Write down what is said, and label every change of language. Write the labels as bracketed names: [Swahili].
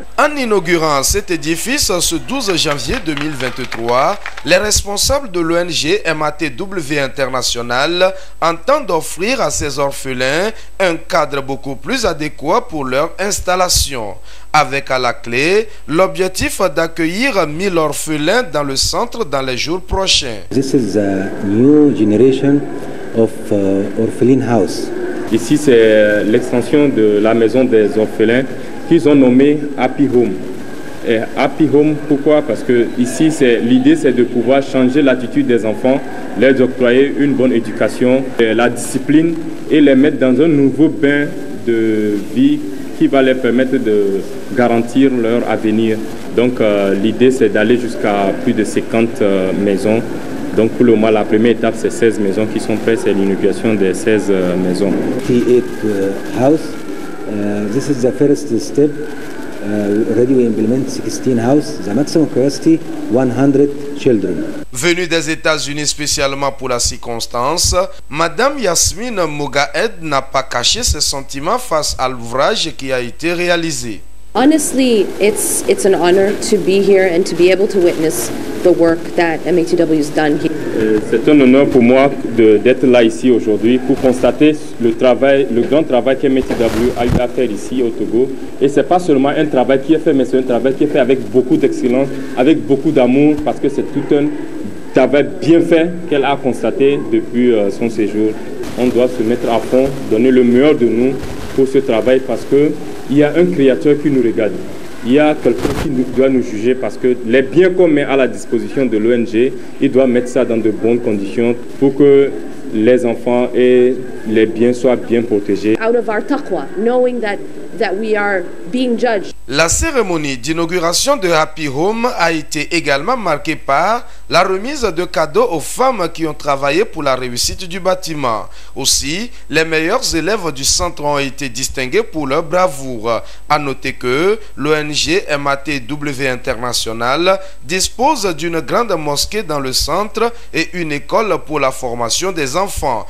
[French] En inaugurant cet édifice ce 12 janvier 2023, les responsables de l'ONG MATW International entendent offrir à ces orphelins un cadre beaucoup plus adéquat pour leur installation. Avec à la clé l'objectif d'accueillir 1000 orphelins dans le centre dans les jours prochains. [English] This is a new generation of orphan house. [French] Ici, c'est l'extension de la maison des orphelins qu'ils ont nommé Happy Home. Et Happy Home, pourquoi? Parce que ici, l'idée, c'est de pouvoir changer l'attitude des enfants, leur octroyer une bonne éducation, la discipline et les mettre dans un nouveau bain de vie qui va leur permettre de garantir leur avenir. Donc l'idée, c'est d'aller jusqu'à plus de 50 maisons. Donc pour le moment, la première étape, c'est 16 maisons qui sont prêtes, c'est l'inauguration des 16 maisons. [English] 38 house. This is the first step. Already we implement 16 houses. The maximum capacity 100 children. [French] Venue des États-Unis spécialement pour la circonstance, Madame Yasmine Mogaed n'a pas caché ses sentiments face à l'ouvrage qui a été réalisé. [English] Honestly, it's an honor to be here and to be able to witness the work that MATW has done here. [French] C'est un honneur pour moi d'être là ici aujourd'hui pour constater le grand travail que MATW a eu à faire ici au Togo. Et ce n'est pas seulement un travail qui est fait, mais c'est un travail qui est fait avec beaucoup d'excellence, avec beaucoup d'amour, parce que c'est tout un travail bien fait qu'elle a constaté depuis son séjour. On doit se mettre à fond, donner le meilleur de nous pour ce travail, parce qu'il y a un créateur qui nous regarde. Il y a quelqu'un qui doit nous juger, parce que les biens qu'on met à la disposition de l'ONG, il doit mettre ça dans de bonnes conditions pour que les enfants et les biens soient bien protégés. [English] Out of our taqwa, knowing that we are being judged. [French] La cérémonie d'inauguration de Happy Home a été également marquée par la remise de cadeaux aux femmes qui ont travaillé pour la réussite du bâtiment. Aussi, les meilleurs élèves du centre ont été distingués pour leur bravoure. À noter que l'ONG MATW International dispose d'une grande mosquée dans le centre et une école pour la formation des enfants.